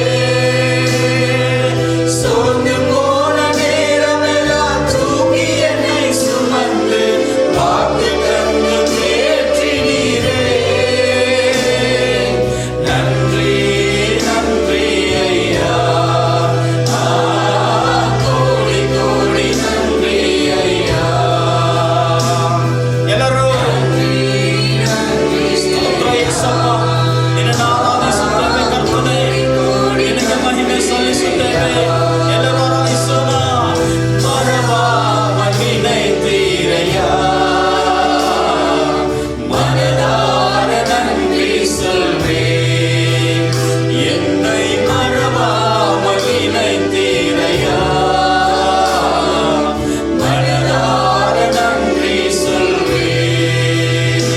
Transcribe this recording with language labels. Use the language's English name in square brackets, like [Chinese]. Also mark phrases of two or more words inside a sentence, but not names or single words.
[Tamil] சோர்ந்து போன நேரமெல்லாம் தூக்கி என்னை சுமந்து வாக்கு தந்து தேற்றினீரே. நன்றி நன்றி ஐயா, கோடி கோடி நன்றி ஐயா. [Kannada] ಎಲ್ಲರೂ ಸ್ತೋತ್ರ ಯೇಸಪ್ಪ, ನಿನ್ನನ್ನು ಆರಾಧಿಸುತ್ತೇವೆ ಕರ್ತನೇ, ನಿನಗೆ ಮಹಿಮೆ ಸಲ್ಲಿಸುತ್ತೇವೆ. ಎಲ್ಲರೂ ಆರಾಧಿಸೋಣ. [Tamil] மறவா மகிழ்ந்தீரையா, மனதார நன்றி சொல்வேன். என்னை மறவா மகிழ்ந்தீரையா, மனதார நன்றி சொல்வேன்.